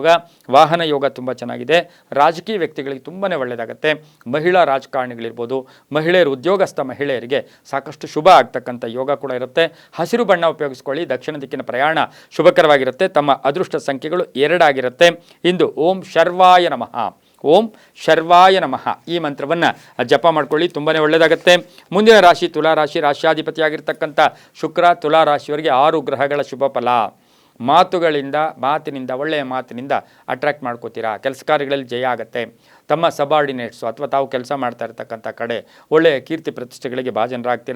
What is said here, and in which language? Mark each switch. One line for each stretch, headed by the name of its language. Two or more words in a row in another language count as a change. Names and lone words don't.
Kannada: ವಾಹನ ಯೋಗ ತುಂಬ ಚೆನ್ನಾಗಿದೆ. ರಾಜಕೀಯ ವ್ಯಕ್ತಿಗಳಿಗೆ ತುಂಬಾ ಒಳ್ಳೆಯದಾಗುತ್ತೆ. ಮಹಿಳಾ ರಾಜಕಾರಣಿಗಳಿರ್ಬೋದು, ಮಹಿಳೆಯರು, ಉದ್ಯೋಗಸ್ಥ ಮಹಿಳೆಯರಿಗೆ ಸಾಕಷ್ಟು ಶುಭ ಆಗ್ತಕ್ಕಂಥ ಯೋಗ ಕೂಡ ಇರುತ್ತೆ. ಹಸಿರು ಬಣ್ಣ ಉಪಯೋಗಿಸ್ಕೊಳ್ಳಿ. ದಕ್ಷಿಣ ದಿಕ್ಕಿನ ಪ್ರಯಾಣ ಶುಭಕರವಾಗಿರುತ್ತೆ. ತಮ್ಮ ಅದೃಷ್ಟ ಸಂಖ್ಯೆಗಳು 2 ಆಗಿರುತ್ತೆ. ಇಂದು
Sanskrit: ಓಂ ಶರ್ವಾಯ ನಮಃ, ಓಂ ಶರ್ವಾಯ ನಮಃ
Kannada: ಈ ಮಂತ್ರವನ್ನು ಜಪ ಮಾಡ್ಕೊಳ್ಳಿ, ತುಂಬಾ ಒಳ್ಳೆಯದಾಗುತ್ತೆ. ಮುಂದಿನ ರಾಶಿ ತುಲಾ ರಾಶಿ. ರಾಶಿಯಾಧಿಪತಿಯಾಗಿರ್ತಕ್ಕಂಥ ಶುಕ್ರ ತುಲಾ ರಾಶಿಯವರಿಗೆ 6 ಗ್ರಹಗಳ ಶುಭ ಫಲ. ಮಾತಿನಿಂದ ಒಳ್ಳೆಯ ಮಾತಿನಿಂದ ಅಟ್ರಾಕ್ಟ್ ಮಾಡ್ಕೋತೀರಾ. ಕೆಲಸ ಕಾರ್ಯಗಳಲ್ಲಿ ಜಯ ಆಗುತ್ತೆ. ತಮ್ಮ ಸಬಾರ್ಡಿನೇಟ್ಸು ಅಥವಾ ತಾವು ಕೆಲಸ ಮಾಡ್ತಾ ಇರ್ತಕ್ಕಂಥ ಕಡೆ ಒಳ್ಳೆಯ ಕೀರ್ತಿ ಪ್ರತಿಷ್ಠೆಗಳಿಗೆ ಭಾಜನರಾಗ್ತೀರಾ.